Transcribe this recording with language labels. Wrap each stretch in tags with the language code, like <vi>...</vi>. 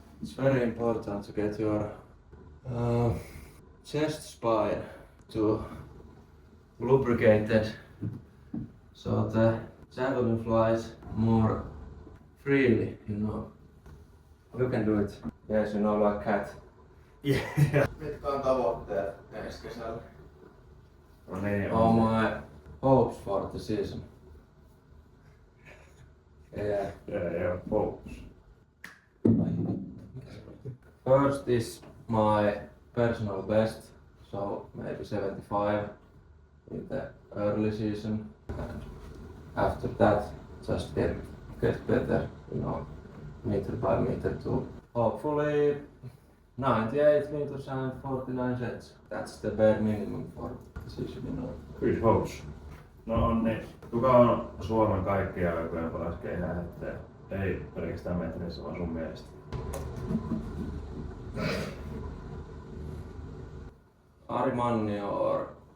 <en>It's very important to get your chest spine to lubricated so the javelin flies more freely, you know. You can do it. Yes, you know, like cat. Yeah.</en> <fi>Mitkä on tavoitteet ensi kesällä? No niin,</fi> <en>All my hopes for the season. Yeah. Yeah, focus. First is my personal best, so maybe 75 in the early season, and after that just get better, you know, meter by meter to hopefully 98 meters and 49 cents. That's the bare minimum for the season, you know. Good hopes.</en> <fi>No on niin. Kuka on Suomen kaikkien aikojen paras keihäänheittäjä? Ei pelkästään metreissä, vaan sun mielestä. Ari Mannior.</fi>